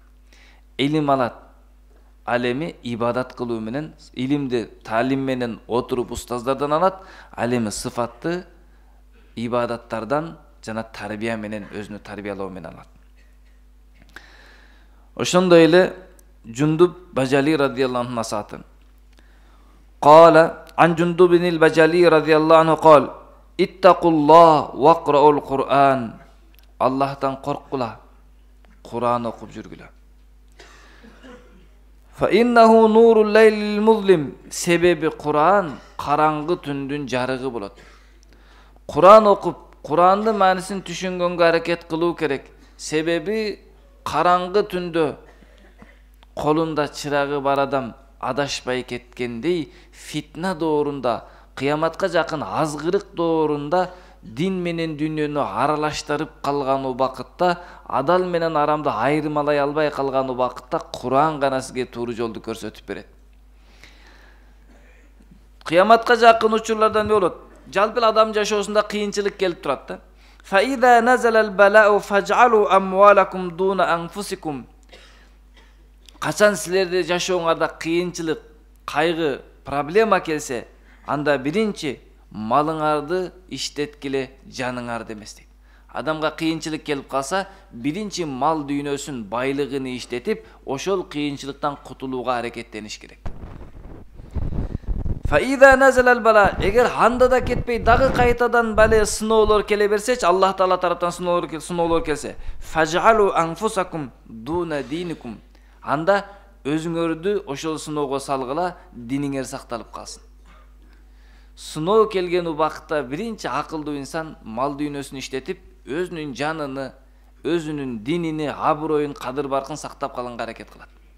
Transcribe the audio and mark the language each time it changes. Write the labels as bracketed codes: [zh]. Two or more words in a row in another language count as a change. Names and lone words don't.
[ky] Илим алат, ал эми ибадат кылуу менен, илимди таалим менен отуруп устаздардан алат, ал эми сыфатты ибадаттардан жана тарбия менен, өзүнү тарбиялоо менен алат. Ошондой эле Жундуб Бажали [ar] رضي الله عنه [ky] насаатын. [ar] قال عن جندب بن البجلي رضي الله عنه قال اتقوا الله واقرؤوا القرآن. [ky] Аллахтан коркула. Куран окуп жүргүлө. [ar] فإنه نور الليل المظلم. [ky] Себеби Куран караңгы түндүн жарыгы болот. Kur'an okup Kur'andын маанисин түшүнгөнгө аракет кылуу керек. Себеби караңгы түндө колунда чырагы бар адам адашпай кеткендей, фитна доорунда, кыяматка жакын азгырык доорунда дин менен дүйнөнү аралаштырып калган убакытта, адал менен арамды айырмалай албай калган убакытта Кур'ан гана сизге тууру жолду көрсөтүп берет. Кыяматка жакын учурлардан эмне болот? Жалпы адам жашоосунда кыйынчылык келип турат да. [ar] فإذا نزل البلاء فاجعلوا أموالكم دون أنفسكم. [ky] Качан силерде жашооңарда кыйынчылык, кайгы, проблема келсе, анда биринчи малыңарды иштеткиле, жаныңарды эмес дейт. Адамга кыйынчылык келип калса, биринчи мал дүйнөсүн, байлыгын иштетип, ошол кыйынчылыктан кутулууга аракеттениш керек. [ar] فإذا نزل البلاء, [ky] эгер анда да кетпей дагы кайтадан бале сыноолор келе берсечи, Аллах Таала тараптан сыноолор келсе, [ar] فاجعلوا أنفسكم دون دينكم. [ky] Анда өзүңөрдү ошол сыноого салгыла, диниңер сакталып калсын. Сыноо келген убакытта биринчи акылдуу инсан мал дүйнөсүн иштетип, өзүнүн жаныны, өзүнүн динини, аброюн, кадыр-баркын сактап калганга аракет кылат.